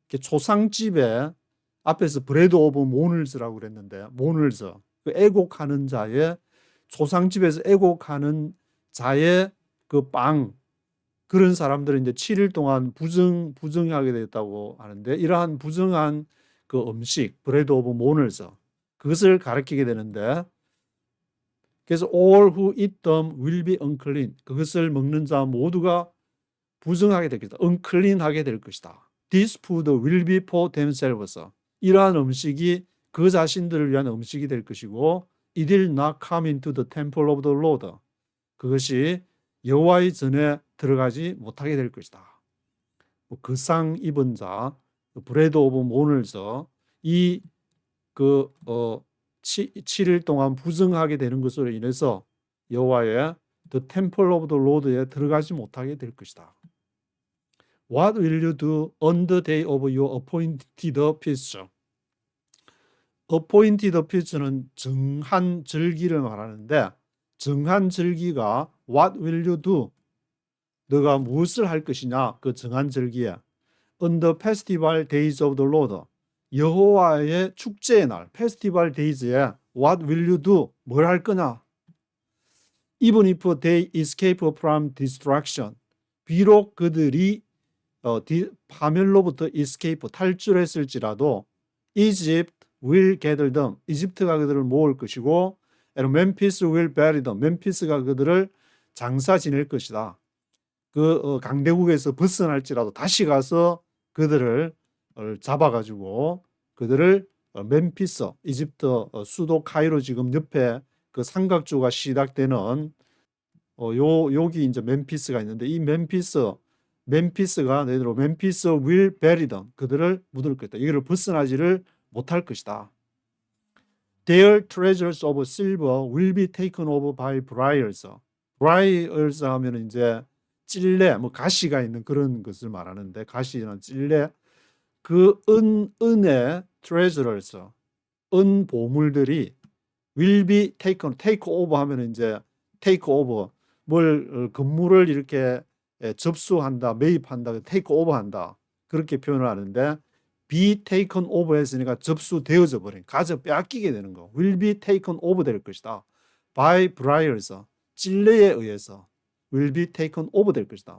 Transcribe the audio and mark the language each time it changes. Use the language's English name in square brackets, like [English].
[Korean] 초상집에 앞에서 브레드 오브 모널즈라고 그랬는데, 모널즈, 그 애곡하는 자의, 초상집에서 애곡하는 자의 그 빵, 그런 사람들은 이제 7일 동안 부정하게 되었다고 하는데, 이러한 부정한 그 음식, 브레드 오브 모널즈, 그것을 가리키게 되는데, 그래서 [English] all who eat them will be unclean. [Korean] 그것을 먹는 자 모두가 부정하게 될 것이다. unclean하게 될 것이다. [English] This food will be for themselves. [Korean] 이러한 음식이 그 자신들을 위한 음식이 될 것이고, [English] it will not come into the temple of the Lord. [Korean] 그것이 여호와의 전에 들어가지 못하게 될 것이다. 그 상 입은 자, 브레드 오브 모널서, 이 7일 동안 부정하게 되는 것으로 인해서 여호와의 [English] the temple of the Lord [Korean] 에 들어가지 못하게 될 것이다. [English] What will you do on the day of your appointed feast? [Korean] appointed feast는 정한 절기를 말하는데, 정한 절기가 [English] what will you do? [Korean] 너가 무엇을 할 것이냐? 그 정한 절기에 [English] on the festival days of the Lord, [Korean] 여호와의 축제의 날, festival days에 [English] what will you do? [Korean] 뭘 할 거냐? [English] Even if they escape from destruction, [Korean] 비록 그들이 파멸로부터 [English] escape, [Korean] 탈출했을지라도 [English] Egypt will gather them, [Korean] 이집트가 그들을 모을 것이고, [English] and Memphis will bury them, [Korean] 멤피스가 그들을 장사 지낼 것이다. 그 강대국에서 벗어날지라도 다시 가서 그들을 잡아가지고 그들을 멤피스, 이집트 수도 카이로 지금 옆에 그 삼각주가 시작되는 여기 이제 멤피스가 있는데, 이 멤피스가 너희들 멤피스 [English] will bury them, [Korean] 그들을 묻을 것이다. 이거를 벗어나지를 못할 것이다. [English] Their treasures of silver will be taken over by briars. [Korean] briars 하면 이제 찔레, 가시가 있는 그런 것을 말하는데, 가시나 찔레, 그 은의 treasures, 은 보물들이 will be taken, take over 하면 이제 take over, 건물을 이렇게 접수한다, 매입한다, take over 한다, 그렇게 표현을 하는데, be taken over 했으니까 접수되어져 버린, 가져 빼앗기게 되는 거, [English] will be taken over [Korean] 될 것이다. by briars, 찔레에 의해서 [English] will be taken over [Korean] 될 것이다.